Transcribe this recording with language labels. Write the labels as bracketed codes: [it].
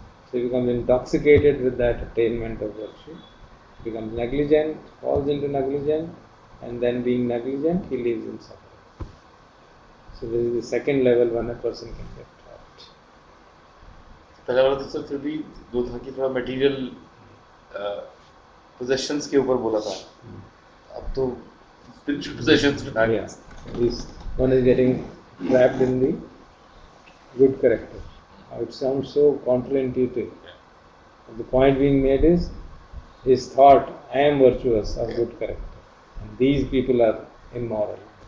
[en] So he becomes intoxicated with that attainment of virtue, becomes negligent, falls into negligence, and then being negligent he lives in suffering. So this is the second level when a person can get trapped. [hi] पहला वाला तो फिर भी दो था कि थोड़ा material possessions के ऊपर बोला था. अब तो स्पिरिचुअल पोजेशंस में आ गया. [en] This one is getting trapped in the good character. It sounds so counterintuitive. The point being made is his thought, I am virtuous of good character, and these people are immoral.